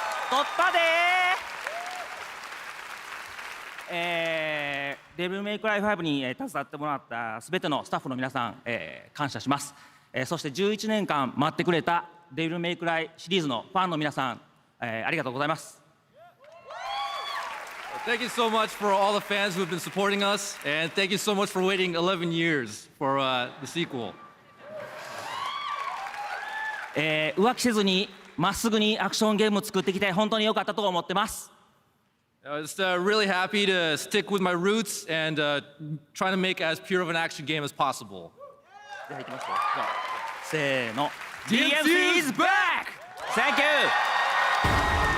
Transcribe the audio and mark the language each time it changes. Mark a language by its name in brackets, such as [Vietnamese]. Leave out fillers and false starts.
[Japanese] 取ったでデビルメイクライ5に携わってもらったすべてのスタッフの皆さん、感謝します。そして11年間待ってくれたデビルメイクライシリーズのファンの皆さん、ありがとうございます。 [English] Thank you so much for all the fans who have been supporting us, and thank you so much for waiting 11 years for the sequel. [Japanese] 浮気せずにまっすぐにアクションゲームを作ってきて本当に良かったと思ってます。 [English] Just really happy to stick with my roots and trying to make as pure of an action game as possible. [Japanese] せーの。 [English] DMC is back! Thank you!